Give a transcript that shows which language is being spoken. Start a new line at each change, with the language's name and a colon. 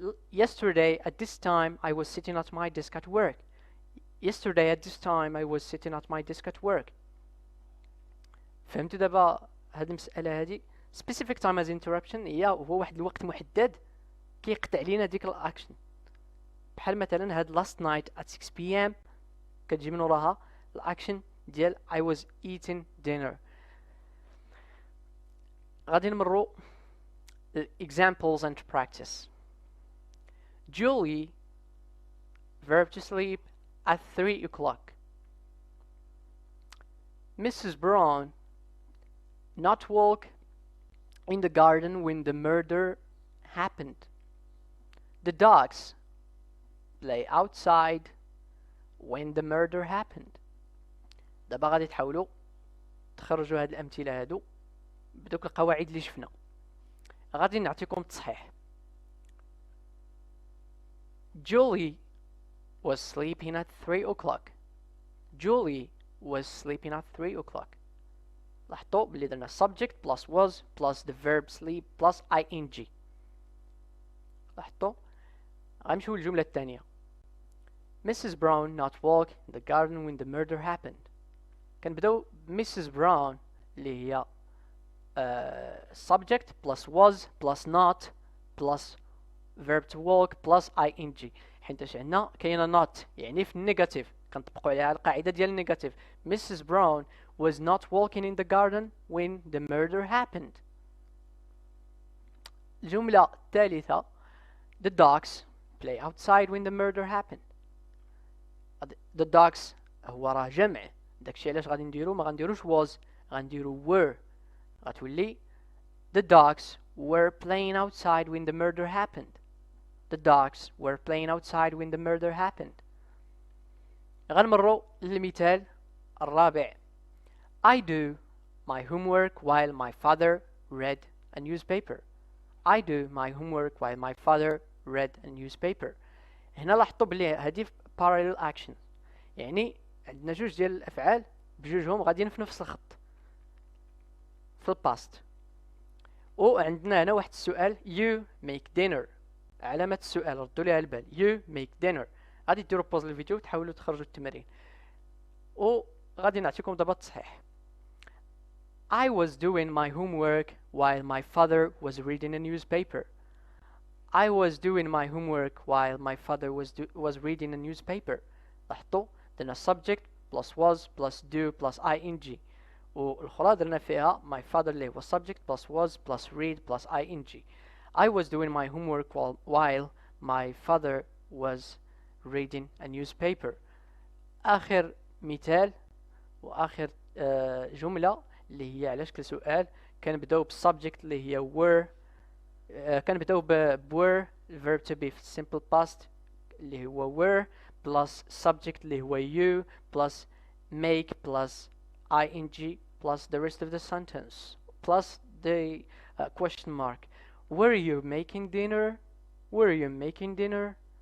English: Yesterday at this time I was sitting at my desk at work. Yesterday at this time I was sitting at my desk at work.
Arabic: فهمتوا دابا هاد المسألة هادي؟
English: specific time as interruption
Arabic: هو واحد الوقت محدد كيقطع لينا ديك الاكشن. بحال مثلا هاد
English: last night at 6 p.m.
Arabic: كتجي من وراها الاكشن ديال
English: I was eating dinner.
Arabic: غادي نمرو
English: examples and practice. Julie, verb to sleep, at 3 o'clock. Mrs. Brown, not walk in the garden when the murder happened. The dogs play outside when the murder happened.
Arabic: دابا غادي تحاولوا تخرجوا هاد الأمثلة هادو بدوك القواعد اللي شفنا. غادي نعطيكم التصحيح.
English: Julie was sleeping at 3 o'clock. Julie was sleeping at 3 o'clock.
Arabic: لاحظتوا بلي درنا
English: subject plus was plus the verb sleep plus ing.
Arabic: لاحظتوا. غنمشيو للجملة الثانية. Mrs.
English: Brown not walk in the garden when the murder happened.
Arabic: كنبداو Mrs.
English: Brown
Arabic: اللي هي
English: subject plus was plus not plus verb to walk plus ing.
Arabic: حيت عندنا كاينه not يعني في النيجاتيف كنطبقوا عليها القاعده ديال النيجاتيف.
English: Mrs. Brown was not walking in the garden when the murder happened.
Arabic: الجمله الثالثه
English: The dogs play outside when the murder happened. The dogs
Arabic: هو راه جمع داكشي علاش غادي نديرو ما غنديروش was غنديرو were. غتولي
English: The dogs were playing outside when the murder happened. The dogs were playing outside when the murder happened.
Arabic: غنمرو للمثال الرابع.
English: I do my homework while my father read a newspaper. I do my homework while my father read a newspaper.
Arabic: هنا لاحظتوا بلي هذه parallel action يعني عندنا جوج ديال الافعال بجوجهم غاديين في نفس الخط في الباست. وعندنا هنا واحد السؤال
English: you make dinner.
Arabic: علامة السؤال ردوا ليها البال.
English: you make dinner.
Arabic: غادي ديروا بوز للفيديو وتحاولوا تخرجوا التمارين وغادي نعطيكم دابا التصحيح.
English: I was doing my homework while my father was reading a newspaper. I was doing my homework while my father was reading a newspaper.
Arabic: لاحظتوا درنا
English: subject plus was plus do plus ing
Arabic: والأخرى درنا فيها
English: my father اللي هو subject plus was plus read plus ing. I was doing my homework while my father was reading a newspaper.
Arabic: آخر مثال وآخر جملة اللي هي على شكل سؤال كنبداو بالسبجكت اللي هي were. كنبداو
English: were verb to be في simple past اللي هو were plus subject اللي هو you plus make plus ing plus the rest of the sentence plus the question mark. Were you making dinner? Were you making dinner?